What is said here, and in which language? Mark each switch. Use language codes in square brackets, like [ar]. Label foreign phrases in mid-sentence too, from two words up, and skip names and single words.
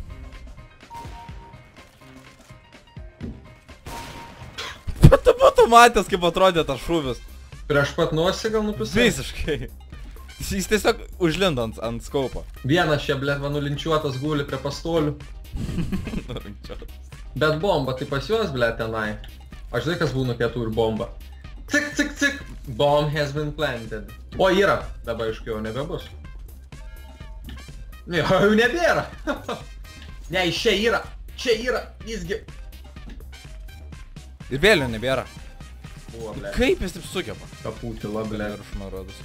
[lt] Tu būtų matęs, kaip atrodė tas šūvis. Prieš pat nosį gal nupisai? Visiškai. Jis tiesiog užlindo ant skaupo. Vienas čia, ble, nulinčiuotas guli prie pastolių. Bet bomba, tai pas juos, ble, tenai. Aš žinai, kas būna pietų ir bomba. [en] Cik. Bomb has been planted. [lt] O, yra. Dabar aišku, jau nebebus. Ne, jau nebėra. Ne, čia yra. Čia yra. Visgi. Ir vėl jau nebėra. Buvo, ble. Kaip jis taip sugeba? Kaputila, ble. Viršų nurodas.